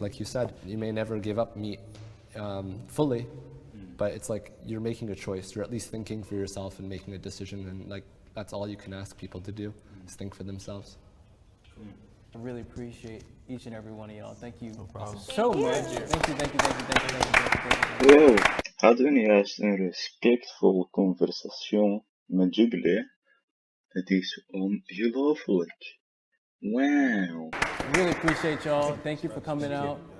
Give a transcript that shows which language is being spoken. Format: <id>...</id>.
<en>Like you said, you may never give up meat fully, but it's like you're making a choice. You're at least thinking for yourself and making a decision, and like that's all you can ask people to do, is think for themselves. I really appreciate each and every one of y'all. Thank you problem. so much. Thank you.</en> <nl>Wow, hadden we juist een respectvolle conversatie met Jubilee. Het is ongelooflijk. Wow.</nl> <en>Really appreciate y'all. Thank you for coming out.</en>